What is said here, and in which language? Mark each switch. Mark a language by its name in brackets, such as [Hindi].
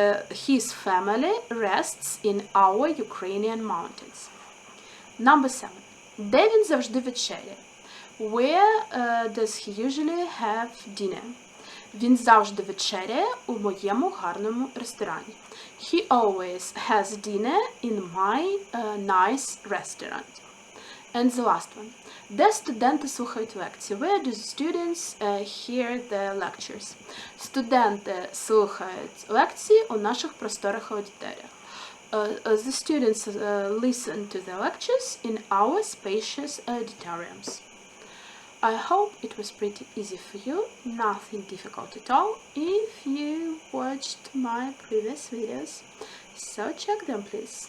[English] His family rests in our Ukrainian mountains. Number 7. [Ukrainian] Де він завжди вечеряє? [English] Where does he usually have dinner? [Ukrainian] Він завжди вечеряє у моєму гарному ресторані. [English] He always has dinner in my nice restaurant. And the last one. [Ukrainian] Де студенти слухають лекції? [English] Where do students hear the lectures? [Ukrainian] Студенти слухають лекції у наших просторих аудиторіях. [English] the students listen to the lectures in our spacious auditoriums. I hope it was pretty easy for you, nothing difficult at all, if you watched my previous videos. So check them, please.